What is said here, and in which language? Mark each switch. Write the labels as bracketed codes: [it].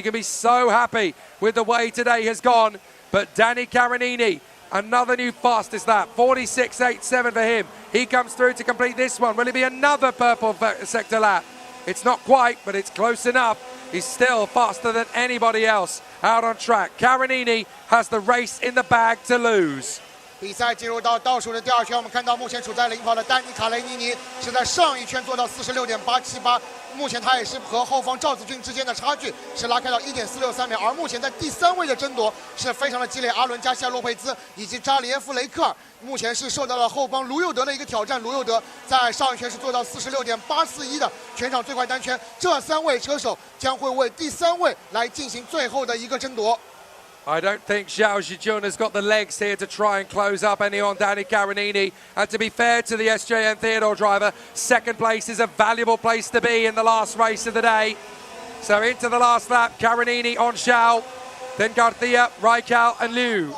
[en] He can be so happy with the way today has gone. But Danny Carinini, another new fastest lap, 46.87 for him. He comes through to complete this one. Will it be another purple sector lap? It's not quite, but it's close enough. He's still faster than anybody else out on track. Carinini has the race in the bag to lose. [zh] 比赛进入到倒数的第2圈，我们看到目前处在领跑的丹尼卡雷尼尼是在上一圈做到46.878，目前他也是和后方赵子俊之间的差距是拉开到1.463秒，而目前在第3位的争夺是非常的激烈，阿伦加西亚洛佩兹以及扎里耶夫雷克尔目前是受到了后方卢佑德的一个挑战，卢佑德在上一圈是做到46.841的全场最快单圈，这3位车手将会为第3位来进行最后的一个争夺。 [en] I don't think Zhao Zijun has got the legs here to try and close up any on Danny Carinini. And to be fair to the SJN Theodore driver, 2nd place is a valuable place to be in the last race of the day. So into the last lap, Carinini on Zhao, then Garcia, Raikal and Liu.